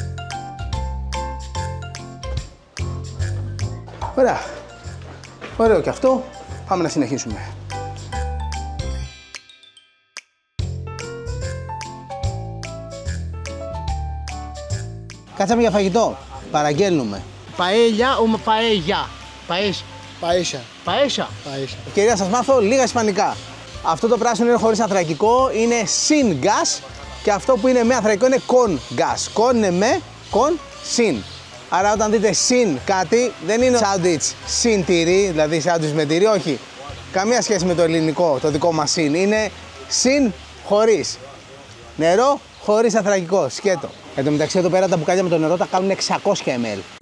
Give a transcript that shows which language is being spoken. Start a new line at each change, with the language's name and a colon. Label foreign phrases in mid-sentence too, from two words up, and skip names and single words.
Greek: Ωραία. Ωραίο και αυτό. Πάμε να συνεχίσουμε. Κάτσαμε για φαγητό. Παραγγέλνουμε.
Spanish: Paella o paella. Paella. Paella.
Greek: Κυρία, σας μάθω λίγα ισπανικά. Αυτό το πράσινο είναι χωρίς ανθρακικό, είναι
Spanish: sin gas
Greek: και αυτό που είναι με ανθρακικό είναι
Spanish: con gas.
Greek: Con είναι με, con, συν. Άρα όταν δείτε συν κάτι δεν είναι σάντουιτς συν τυρί, δηλαδή σάντουιτς με τυρί, όχι. Καμία σχέση με το ελληνικό, το δικό μας συν. Είναι συν χωρίς. Νερό χωρίς ανθρακικό, σκέτο. Εν τω μεταξύ εδώ πέρα τα μπουκάλια με το νερό τα κάνουν 600 ml.